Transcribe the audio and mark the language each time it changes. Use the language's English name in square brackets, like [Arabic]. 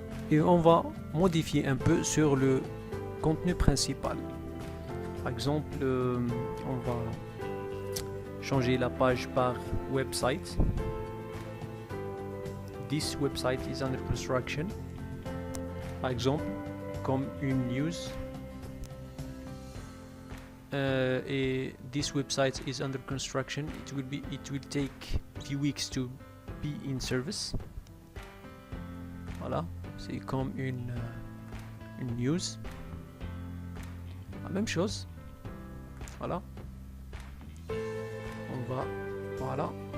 [French] Et on va modifier un peu sur le contenu principal. Par exemple, on va changer la page par website. [English] This website is under construction. [French] Par exemple, comme une news. [English] Et this website is under construction. It will take few weeks to be in service. [French] Voilà, c'est comme une news. La même chose. Voilà. On va, voilà.